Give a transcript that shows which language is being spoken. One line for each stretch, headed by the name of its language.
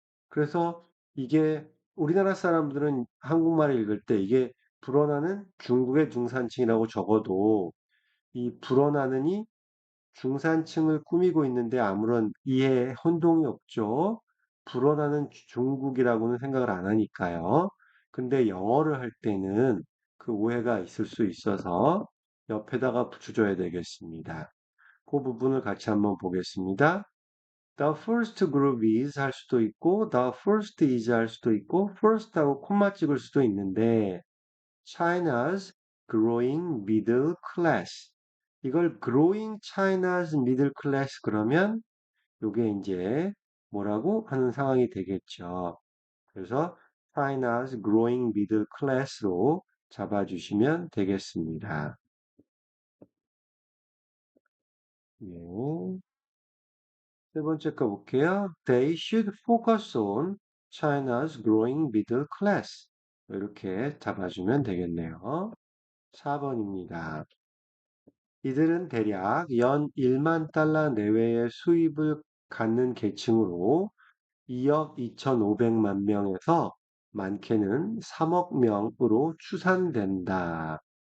Korean: 그래서 이게 우리나라 사람들은 한국말을 읽을 때 이게 불어나는 중국의 중산층이라고 적어도 이 불어나는이 중산층을 꾸미고 있는데 아무런 이해 혼동이 없죠. 불어나는 중국이라고는 생각을 안 하니까요. 근데 영어를 할 때는 그 오해가 있을 수 있어서 옆에다가 붙여줘야 되겠습니다. 그 부분을 같이 한번 보겠습니다.
English: The first group is
Korean: 할 수도 있고,
English: the first is 할 수도 있고, first하고
Korean: 콤마 찍을 수도 있는데,
English: China's growing middle class.
Korean: 이걸
English: growing China's middle class
Korean: 그러면 요게 이제 뭐라고 하는 상황이 되겠죠. 그래서
English: China's growing middle class
Korean: 로 잡아주시면 되겠습니다. 네. 세 번째 거 볼게요.
English: They should focus on China's growing middle class.
Korean: 이렇게 잡아주면 되겠네요. 4번입니다. 이들은 대략 연 1만 달러 내외의 수입을 갖는 계층으로 2억 2,500만 명에서 많게는 3억 명으로 추산된다.